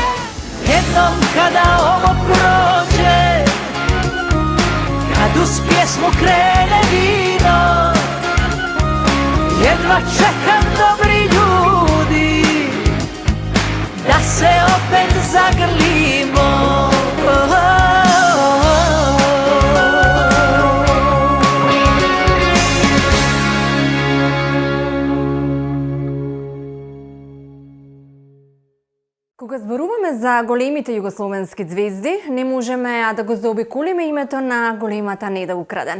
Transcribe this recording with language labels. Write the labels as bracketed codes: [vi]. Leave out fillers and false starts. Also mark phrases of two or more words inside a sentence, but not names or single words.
[hr] Jednom kada ovo prođe, kad uz pjesmu krene vino, jedva čekam dobri ljudi da se opet zagrlimo. [mk] Кога зборуваме за големите југословенски звезди, не можеме а да го заобиколиме името на големата Неда Украден.